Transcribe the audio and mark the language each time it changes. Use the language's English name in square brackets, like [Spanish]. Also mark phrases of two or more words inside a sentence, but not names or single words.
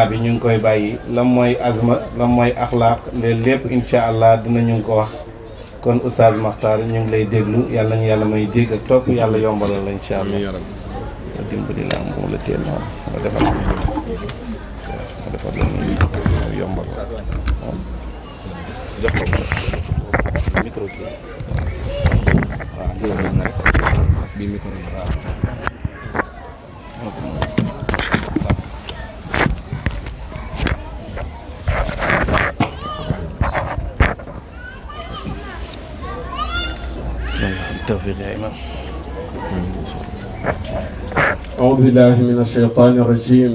[Wolof] bi ñu ngi koy bàyyi lan mooy azma lan mooy axlaaq lépp [Arabic] إن شاء الله [Wolof] dinañu ko wax kon oustaz Makhtar ñu ngi lay déglu yàlla ñu yàlla may dégg ak topp yàlla yombalal la [Arabic] إن شاء الله [Wolof] nga dimbali la moom la teel noonu nga defal la yombal jox ko micro bi waaw déglu na rek bi micro bi waaw [Arabic] التوفيق يا إمام. أعوذ بالله من الشيطان الرجيم.